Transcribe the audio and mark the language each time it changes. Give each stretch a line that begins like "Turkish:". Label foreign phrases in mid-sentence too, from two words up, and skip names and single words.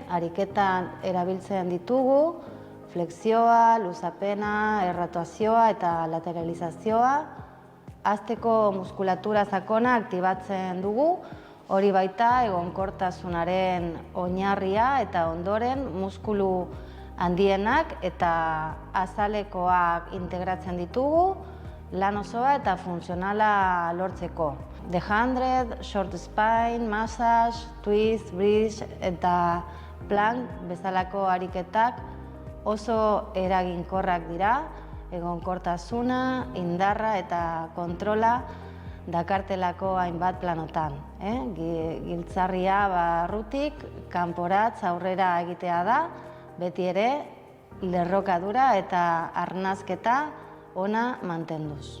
Basque: ariketan erabiltzen ditugu, flexioa, luzapena, erratuazioa eta lateralizazioa, hasteko muskulatura sakona aktibatzen dugu, hori baita egonkortasunaren oinarria eta ondoren muskulu handienak eta azalekoak integratzen ditugu, lan osoa eta funtzionala lortzeko.
English: The 100, short spine, massage, twist, bridge
Basque: eta plank bezalako ariketak oso eraginkorrak dira, egonkortasuna, indarra eta kontrola dakartelako hainbat planotan. Giltzarria barrutik, kanporatz aurrera egitea da, beti ere lerrokadura eta arnazketa ona mantenduz.